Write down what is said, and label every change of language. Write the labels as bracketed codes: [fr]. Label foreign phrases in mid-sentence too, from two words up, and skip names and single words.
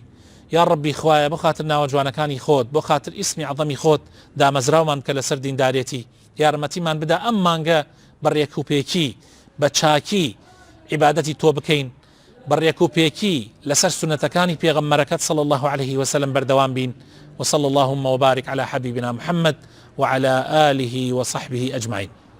[ckb] یا ربی خوایە بۆ خاتر ناوە جوانەکانی خۆت، بۆ خاتر ئیسمی عەظەمی خۆت دامەزراومان کە لەسەر دیندارێتی یارمەتیمان بدا ئەم مانگە بەڕێکوپێکی بە چاکی عیبادەتی تۆ بکەین، بەڕێکوپێکی لەسەر سنەتەکانی پێغەمبەرەکەت [ar] صلی الله عليه وسلم [ckb] بەردەوام بین. [ar] وصلى اللهم وبارك على حبيبنا محمد وعلى آله وصحبه أجمعين.